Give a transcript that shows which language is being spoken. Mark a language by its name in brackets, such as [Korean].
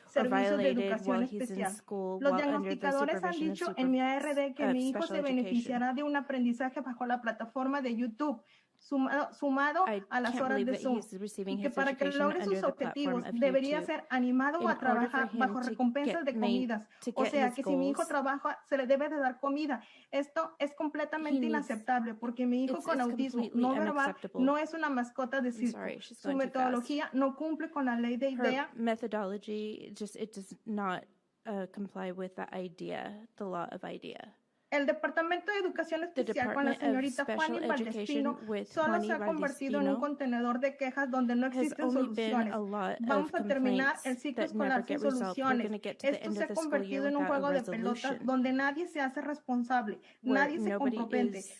[Spanish] servicios de educación especial. Los diagnosticadores han dicho en mi ARD que mi hijo se beneficiará de un aprendizaje bajo la plataforma de YouTube, sumado a las horas de Zoom, y que para que logre sus objetivos debería ser animado o a trabajar bajo recompensas de comidas. O sea, que si mi hijo trabaja, se le debe de dar comida. Esto es completamente inaceptable porque mi hijo con autismo no verbal no es una mascota de circo. Su metodología no cumple con la ley de IDEA. [English] Methodology it does not comply with the law of IDEA. [Spanish] El Departamento de Educación Especial con la señorita Juani Valdespino solo se ha convertido en un contenedor de quejas donde no existen soluciones. Vamos a terminar el ciclo escolar sin soluciones. Esto se ha convertido en un juego de pelotas donde nadie se hace responsable, nadie se compromete.